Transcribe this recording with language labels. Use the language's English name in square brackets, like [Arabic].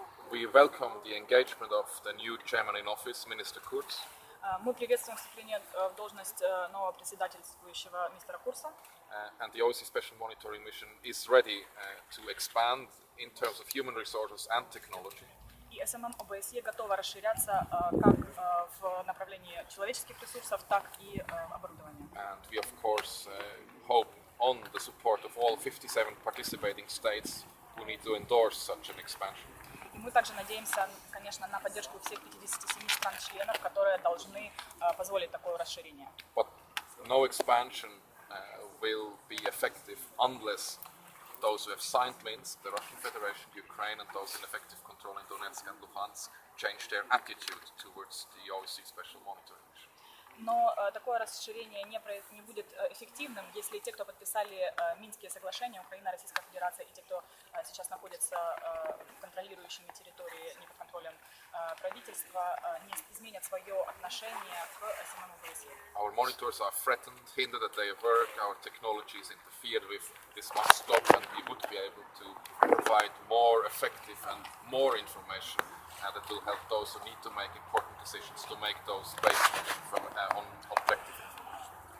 [English] We welcome the engagement of the new chairman in office, Minister Kurz. [Russian] Мы приветствуем вступление в должность нового председательствующего мистера Курса. [English] And the OSCE Special Monitoring Mission is ready to expand in terms of human resources and technology. [Russian] И СММ ОБСЕ готова расширяться как в направлении человеческих ресурсов, так и оборудования. [English] And we of course hope on the support of all 57 participating states who need to endorse such an expansion. [Russian] И мы также надеемся, конечно, на поддержку всех 57 стран-членов, которые должны позволить такое расширение. [English] But no expansion will be effective unless those who have signed Minsk, the Russian Federation, Ukraine, and those in effective control in Donetsk and Luhansk change their attitude towards the OSCE Special Monitoring Mission. [Russian] Но такое расширение не будет эффективным, если те, кто подписали Минские соглашения, Украина, Российская Федерация, и те, кто сейчас находится контролирующими территории, не под контролем правительства, не изменят свое отношение к СММ ОБСЕ. [English] Our monitors are threatened, hindered at their work, our technology is interfered with. This must stop, and we would be able to provide more effective and more information that will help those who need to make important decisions to make those based on objective information.